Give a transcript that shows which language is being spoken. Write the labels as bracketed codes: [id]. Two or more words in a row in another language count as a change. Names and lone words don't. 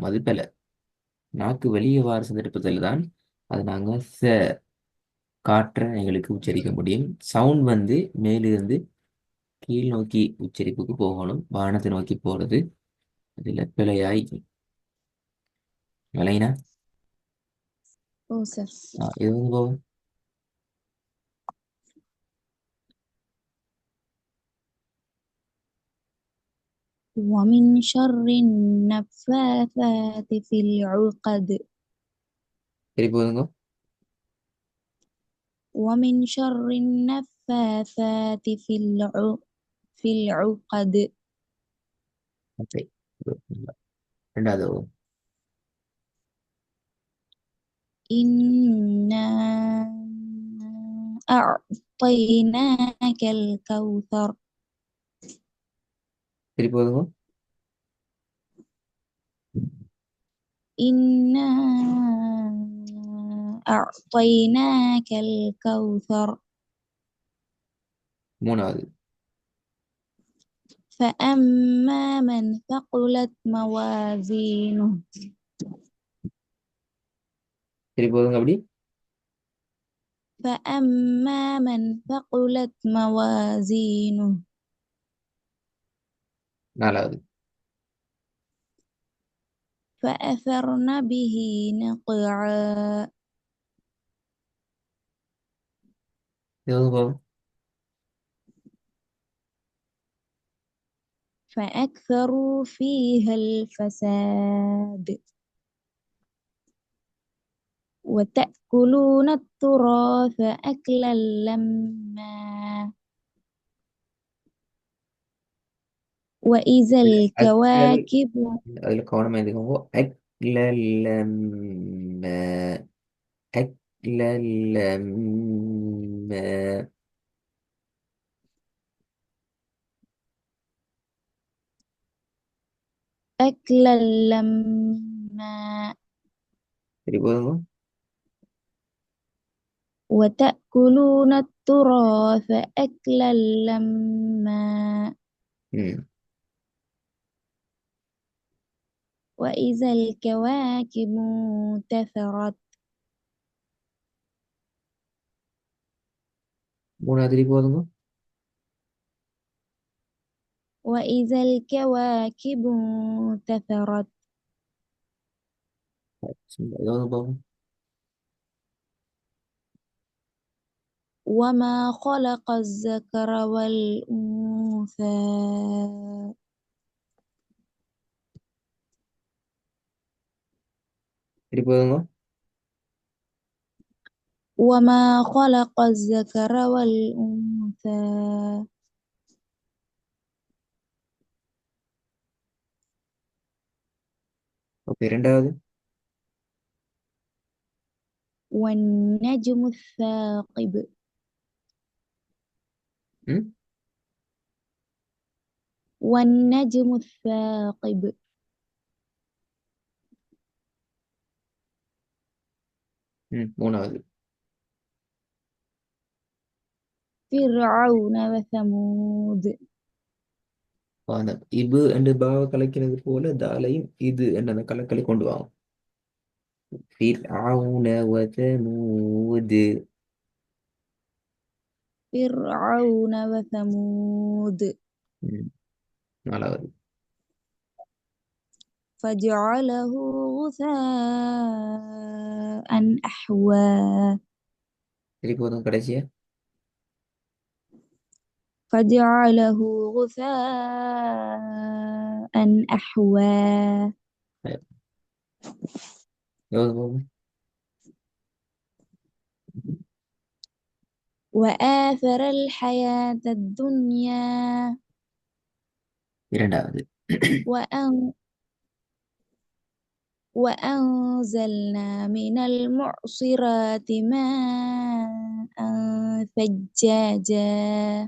[ta] அது போல நாக்கு வெளியே வார சந்தர்ப்பத்தில் தான் அது நாங்கள் காற்றை எங்களுக்கு உச்சரிக்க முடியும். சவுண்ட் வந்து மேலிருந்து கீழ் நோக்கி உச்சரிப்புக்கு போகணும். வானத்தை நோக்கி போறது அதில் பிழையாய் விளையினா [en] Oh, sir. [ta] இது வந்து போகும். [ar] ومن شر النفاثات في العقد. [ta] சரி, போதுங்க. [ar] ومن شر النفاثات في العقد. [ta] ஓகே. 2வது. [ar] إنا أعطيناك الكوثر. [ta] சரி, போதுங்க. [ar] إنا أعطيناك الكوثر. [ta] 3வது. [ar] فأما من ثقلت موازينه. [ta] சரி, போதுங்க. அப்படி [ar] فأما من ثقلت موازينه [ta] நாலாவது. [ar] فأثرن به نقعا [ta] எவ்வளவு பாவம்? [ar] فأكثروا فيها الفساد وتأكلون التراث أكلا لما وإذا அக்கல். الكواكب [ta] அதுல கவனமா இருந்துக்கோங்க. அக்லல்லம். [ar] அக்லல்லம். أكلا لما [ta] சரி போதுங்க. [ar] وتأكلون التراث أكلا لما ம். وإذا الكواكب انتثرت [ta] மூணாவது போதுங்க. [ar] وإذا الكواكب انتثرت [ta] எவ்வளவு பாவம்? [ar] وما خلق الذكر والأنثى [ta] சரி போதுங்க. [ar] وما خلق الذكر والأنثى [ta] ஓகே, ரெண்டாவது. [ar] والنجم الثاقب ம். والنجم الثاقب [ta] ம். மூணாவது. [ar] فرعون وثمود [ta] அந்த இபு என்று பாவ கலைக்கிறது போல தாலையும் இது என்ற அந்த கலக்கலை கொண்டு வாங்க. [ar] فرعون وثمود. فرعون وثمود [ta] ம். நாலாவது. [ar] فجعله غثاء أحوى [ta] சரி போதும் கடைசியா. [ar] فجعله غثاء أحوى [ta] எவ்வளவு போகும்? [ar] وآثر الحياة الدنيا [ta] இரண்டாவது. [ar] وأن وأنزلنا من المعصرات ماء ثجاجا